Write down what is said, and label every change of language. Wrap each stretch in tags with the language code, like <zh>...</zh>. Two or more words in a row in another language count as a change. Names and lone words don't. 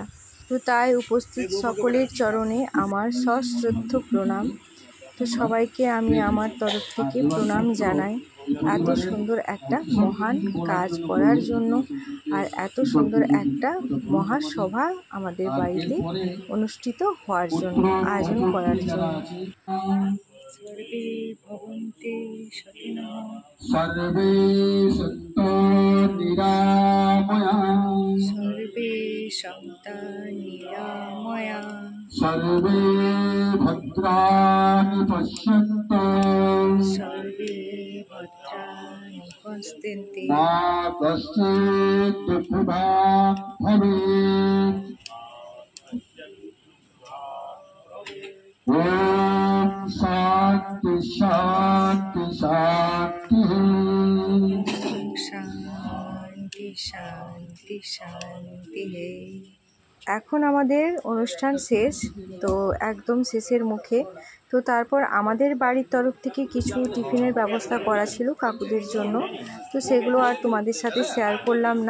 <bn>তো তাই উপস্থিত সকলের চরণে আমার সশ্রদ্ধ প্রণাম। তো সবাইকে আমি আমার তরফ থেকে প্রণাম জানাই এত সুন্দর একটা মহান কাজ করার জন্য, আর এত সুন্দর একটা মহাসভা আমাদের বাড়িতে অনুষ্ঠিত হওয়ার জন্য, আয়োজন করার জন্য।</bn> <sa>সর্বে ভবন্তি সুখিনঃ, সর্বে সন্তু নিরাময়া, সর্বে সন্তু নিরাময়া, সর্বে ভদ্রাণি পশ্যন্তু, সর্বে ভদ্রাণি পশ্যন্তু, মা কশ্চিৎ দুঃখভাগ্ ভবেৎ। ওম শান্তি শান্তি শান্তি। শান্তি শান্তি শান্তি।</sa> <bn>এখন আমাদের অনুষ্ঠান শেষ, তো একদম শেষের মুখে। তো তারপর আমাদের বাড়ির তরফ থেকে কিছু টিফিনের ব্যবস্থা করা ছিল কাকুদের জন্য, তো সেগুলো আর তোমাদের সাথে শেয়ার করলাম না।</bn>